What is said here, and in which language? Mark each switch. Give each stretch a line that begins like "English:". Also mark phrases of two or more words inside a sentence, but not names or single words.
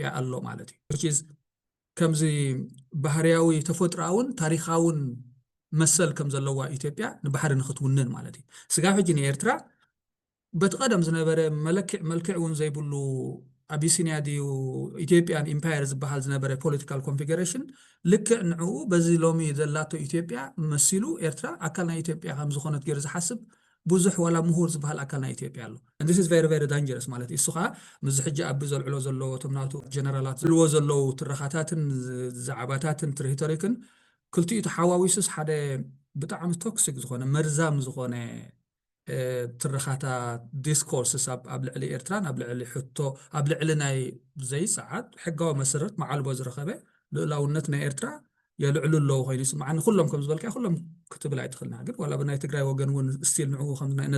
Tigrinya: ኣሎ ማለት እዩ ከምዚ ባህርያዊ ተፈጥሮኣውን ታሪኻውን መሰል ከም ዘለዋ ኢትዮጵያ ንባሕሪ ንኽትውንን ማለት እዩ ስጋብ ሕጂ ንኤርትራ በቲ ቀደም ዝነበረ መልክዕ እውን ዘይብሉ ኣቢሲንያ ድዩ ኢትዮጵያን ኢምፓየር ዝበሃል ዝነበረ
English: political configuration
Tigrinya: ልክዕ ንዕኡ በዚ ሎሚ ዘላቶ ኢትዮጵያ መሲሉ ኤርትራ ኣካል ናይ ኢትዮጵያ ከም ዝኾነት ገይሩ ዝሓስብ ብዙሕ ዋላ ምሁር ዝበሃል ኣካል ናይ ኢትዮጵያ ኣሎ
English: and this is very very dangerous
Tigrinya: ማለት እዩ እሱ ከዓ ምዝ ሕጂ ኣቢ ዘልዕሎ ዘለዎ ቶምናቱ ጀነራላት ዝልዎ ዘለው ትረኻታትን ዛዕባታትን ሪቶሪክን ክልቲኡ ተሓዋዊሱስ ሓደ ብጣዕሚ ቶክሲክ ዝኾነ መርዛም ዝኾነ ትረኻታት ዲስኮርስስ ኣብ ልዕሊ ኤርትራን ኣብ ልዕሊ ሕቶ ኣብ ልዕሊ ናይ ዘይሰዓት ሕጋዊ መሰረት መዓልቦ ዝረኸበ ልዕላውነት ናይ ኤርትራ የልዕሉ ኣለዎ ኮይኑ ስማዕኒ ኩሎም ከም ዝበልካ ኩሎም ክትብል ኣይትኽእልና ግን ዋላ ብናይ ትግራይ ወገን እውን ስቲል ንዕኡ ከም ነዚ